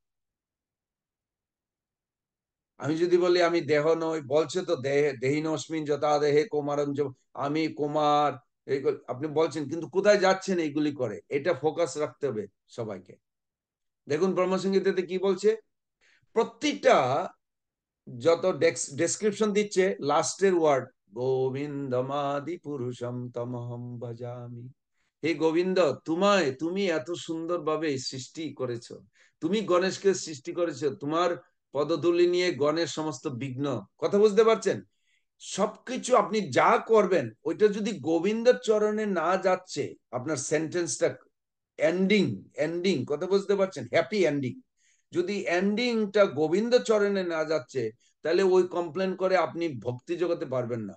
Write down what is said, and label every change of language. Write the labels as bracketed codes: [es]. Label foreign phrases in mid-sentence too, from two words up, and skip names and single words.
[bn] আমি যদি বলি আমি দেহ নই, বলছে তো [sa] দেহে দেহিনস্মিন যথা দেহে কৌমারঞ্জ, [bn] আমি কুমার, এইগুলো আপনি বলছেন, কিন্তু কোথায় যাচ্ছেন এইগুলি করে? এটা ফোকাস রাখতে হবে সবাইকে। দেখুন ব্রহ্মসংহিতাতে কি বলছে, প্রত্যেকটা যত ডেসক্রিপশন দিচ্ছে, লাস্টের ওয়ার্ড [sa] গোবিন্দমাদি পুরুষম তমহম ভজামি। [bn] হে গোবিন্দ, তুমি এত সুন্দরভাবে সৃষ্টি করেছো, তুমি গণেশকে সৃষ্টি করেছো, তোমার পদধূলি নিয়ে গণেশ সমস্ত বিঘ্ন, কথা বুঝতে পারছেন? সবকিছু আপনি যা করবেন ওইটা যদি গোবিন্দের চরণে না যাচ্ছে, আপনার সেন্টেন্সটা এন্ডিং, এন্ডিং কথা বুঝতে পারছেন, [en] happy ending, [bn] যদি এন্ডিংটা গোবিন্দ চরণে না যাচ্ছে, তাহলে ওই কমপ্লেন করে আপনি ভক্তি জগতে পারবেন না।